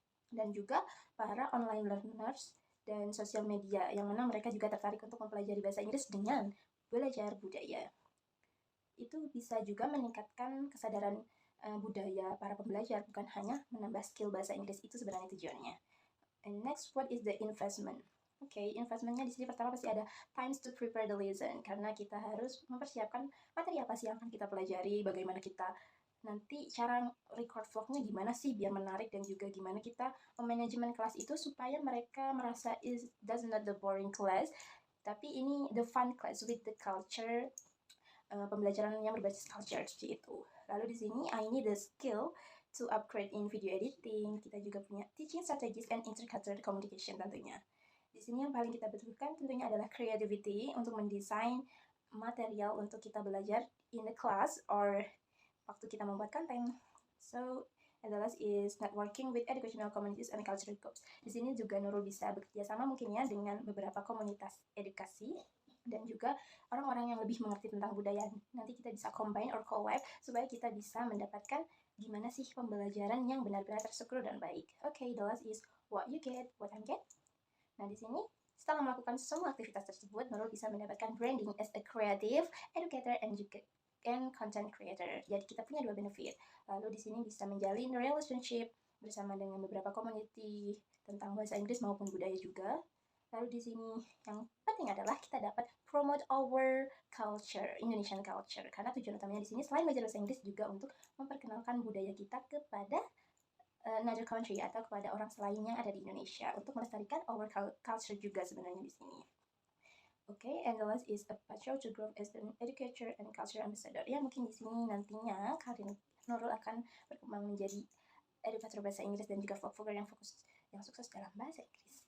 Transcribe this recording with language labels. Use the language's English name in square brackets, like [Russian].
[Indonesian] Dan juga para online learners dan sosial media, yang mana mereka juga tertarik untuk mempelajari bahasa Inggris dengan belajar budaya. Itu bisa juga meningkatkan kesadaran budaya para pembelajar, bukan hanya menambah skill bahasa Inggris itu sebenarnya tujuannya. [English] And next, what is the investment? [Indonesian] Oke, investmentnya di sini pertama pasti ada [English] times to prepare the lesson, [Indonesian] karena kita harus mempersiapkan materi apa sih yang akan kita pelajari, bagaimana kita nanti cara record vlognya gimana sih biar menarik, dan juga gimana kita manajemen kelas itu supaya mereka merasa [English] that's not the boring class, [Indonesian] tapi ini [English] the fun class with the culture, [Indonesian] pembelajaran yang berbasis culture seperti itu. Lalu di sini [English] I need the skill to upgrade in video editing. [Indonesian] Kita juga punya [English] teaching strategies and intercultural communication [Indonesian] tentunya. Di sini yang paling kita butuhkan tentunya adalah creativity untuk mendesain material untuk kita belajar [English] in the class [Indonesian] or waktu kita membuat konten. [English] So, and the last is networking with educational communities and cultural groups. [Indonesian] Di sini juga Nurul bisa bekerja sama mungkin ya dengan beberapa komunitas edukasi dan juga orang-orang yang lebih mengerti tentang budaya. Nanti kita bisa [English] combine or collab [Indonesian] supaya kita bisa mendapatkan gimana sih pembelajaran yang benar-benar terstruktur dan baik. [English] Okay, the last is what you get, what I get. [Indonesian] Nah, di sini setelah melakukan semua aktivitas tersebut, Nurul bisa mendapatkan branding [English] as a creative educator and content creator. [Indonesian] Jadi kita punya dua benefit. Lalu di sini bisa menjalin relationship bersama dengan beberapa community tentang bahasa Inggris maupun budaya juga. Lalu di sini yang penting adalah kita dapat [English] promote our culture, Indonesian culture. [Indonesian] Karena tujuan utamanya di sini selain belajar bahasa Inggris juga untuk memperkenalkan budaya kita kepada [English] another country [Indonesian] atau kepada orang selain yang ada di Indonesia, untuk melestarikan [English] our culture [Indonesian] juga sebenarnya di sini. [English] Okay, and the last is a pathway to grow as an educator and culture ambassador. [Indonesian] Ya, mungkin di sini nantinya karir Nurul akan berkembang menjadi educator bahasa Inggris dan juga vlogger yang sukses dalam bahasa Inggris.